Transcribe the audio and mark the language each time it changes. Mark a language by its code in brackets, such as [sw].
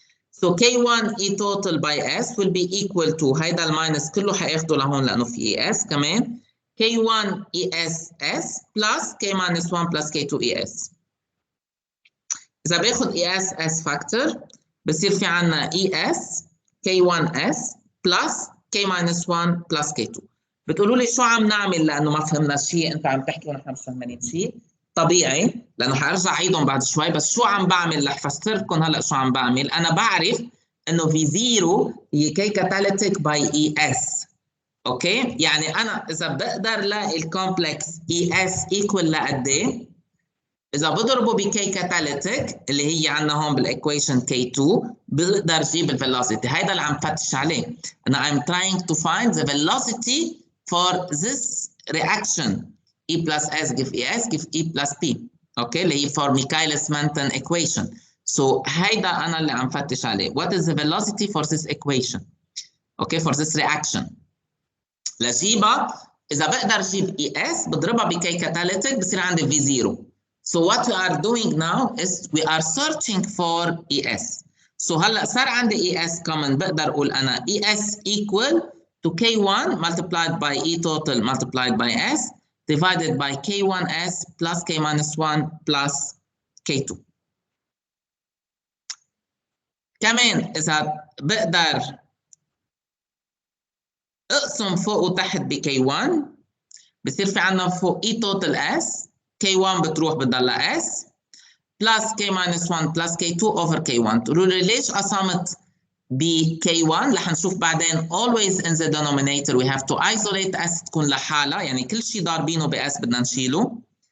[en] So K1 E total by S will be equal to [ar] هيدا الماينس كله حياخده لهون لأنه في ES كمان [en] K1 ES S plus K minus 1 plus K2 ES. [ar] إذا باخد ES S factor بصير في عنا ES K1S plus K minus 1 plus K2. بتقولوا لي شو عم نعمل لأنه ما فهمنا شيء، أنت عم تحكي ونحن مش فاهمين شيء، طبيعي لأنه حارجع أعيدهم بعد شوي، بس شو عم بعمل رح فسركم هلا شو عم بعمل. أنا بعرف إنه V0 هي K catalytic by ES. أوكي؟ يعني أنا إذا بقدر لاقي الكومبلكس ES equal لقد إيه؟ إذا بضربه بكي كاتاليتيك اللي هي عندنا هون بالإيكويشن K2 بقدر أجيب الفيلوسيتي. هيدا اللي عم فتش عليه. [en] أنا I'm trying to find the velocity for this reaction. E plus S give ES give E plus P. [ar] أوكي اللي هي [en] for Michaelis-Menten equation. [ar] So هيدا أنا اللي عم فتش عليه. [en] What is the velocity for this equation? Okay for this reaction. [ar] لجيبها إذا بقدر أجيب ES بضربها بكي كاتاليتيك بصير عندي V0. [en] So what we are doing now is we are searching for ES. So [ar] هلا صار عندي [en] ES common [ar] بقدر اقول انا [en] ES equal to K1 multiplied by E total multiplied by S divided by K1S plus K minus 1 plus K2. [ar] كمان إذا بقدر اقسم فوق وتحت ب K1 بصير في عندنا فوق E total S K1 بتروح بتضلها S plus K minus 1 plus K2 over K1. تقولوا لي ليش قسمت ب K1؟ رح نشوف بعدين [en] always in the denominator we have to isolate S [ar] تكون لحالها، يعني كل شيء ضاربينه ب S بدنا نشيله.